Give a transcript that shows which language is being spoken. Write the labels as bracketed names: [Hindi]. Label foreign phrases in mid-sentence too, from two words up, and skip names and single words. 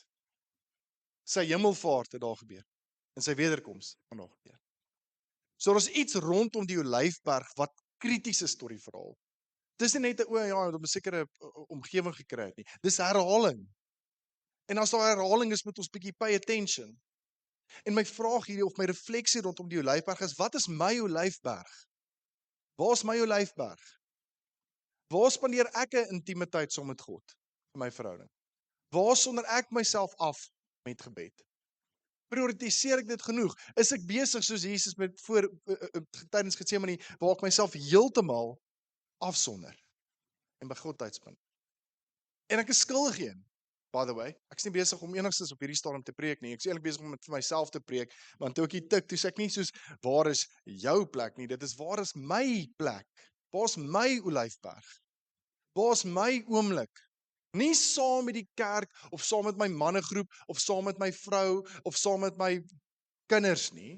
[Afrikaans] Sy hemelvaart het daar gebeur en sy wederkoms het daar gebeur. So daar's iets rondom die Olyfberg wat krities is tot die verhaal. Dis nie net 'n om 'n sekere omgewing gekry het nie. Dis herhaling. En as daar herhaling is, moet ons bietjie [English] pay attention. [Afrikaans] En my vraag hierdie of my refleksie rondom die Olyfberg is, wat is my Olyfberg? Waar is my Olyfberg? Waar spandeer ek 'n intieme tyd saam met God in my verhouding? Waar sonder ek myself af met gebed? Prioritiseer ek dit genoeg? Is ek besig soos Jesus met tydens Getsemane waar ek myself heeltemal afsonder en by God tydspend? En ek is skuldig een. [English] By the way, [Afrikaans] ek is nie besig om enigstens op hierdie stadium te preek nie. Ek is eintlik besig om dit vir myself te preek, want toe ek hier tik, toe sê ek nie soos waar is jou plek nie, dit is waar is my plek? Waar's my olyfberg? Waar's my oomblik? Nie saam met die kerk of saam met my mannegroep of saam met my vrou of saam met my kinders nie.